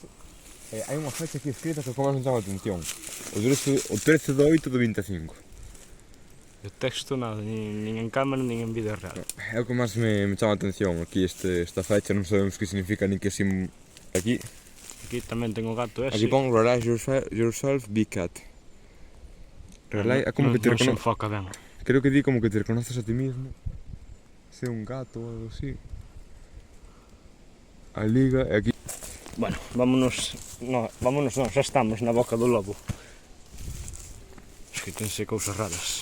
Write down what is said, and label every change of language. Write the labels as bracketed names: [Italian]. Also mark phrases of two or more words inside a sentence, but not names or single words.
[Galician] Hai unha fecha aquí escrita que como nos chama a atención. O 13 de 8 de 25. O texto nada, nin en cámara, nin en vídeo real. É o que máis me chama a atención aquí esta fecha, non sabemos que significa ni que sim... Aquí tamén ten o gato ese. Aquí pon [English] Realize yourself, be cat. [Galician] Realize, é como que te reconoces. Non se enfoca ben. Creo que di como que te reconoces [Spanish] a ti mismo. [Galician] Ser un gato ou algo así. A liga e aquí... [Spanish] Bueno, vámonos, [Galician] xa estamos na boca do lobo. Escoítense cousas raras.